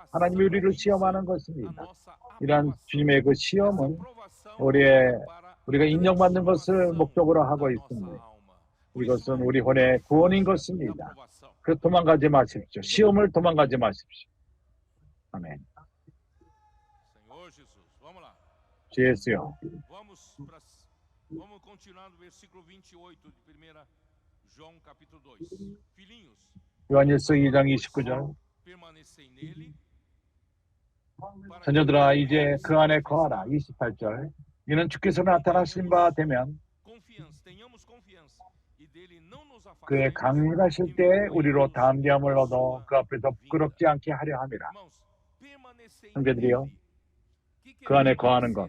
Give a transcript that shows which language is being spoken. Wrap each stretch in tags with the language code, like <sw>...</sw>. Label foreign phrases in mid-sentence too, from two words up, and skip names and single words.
<ko>하나님이 우리를 시험하는 것입니다. 이러한 주님의 그 시험은 우리가 인정받는 것을 목적으로 하고 있습니다. 이것은 우리 혼의 구원인 것입니다. 그 도망가지 마십시오. 시험을 도망가지 마십시오. 아멘. 주 예수요.</ko> <pt>Vamos continuar no versículo 28 de 1 João capítulo 2. Filhinhos,</pt> <ko>요한일서 2장 29절.</ko> <pt>permanecei nele.</pt> <ko>자녀들아 이제 그 안에 거하라. 28절. 이는 주께서 나타나신 바 되면 그의 강림하실 때 우리로 담대함을 얻어 그 앞에서 부끄럽지 않게 하려 함이라. 형제들이여, 그 안에 거하는 것.</ko>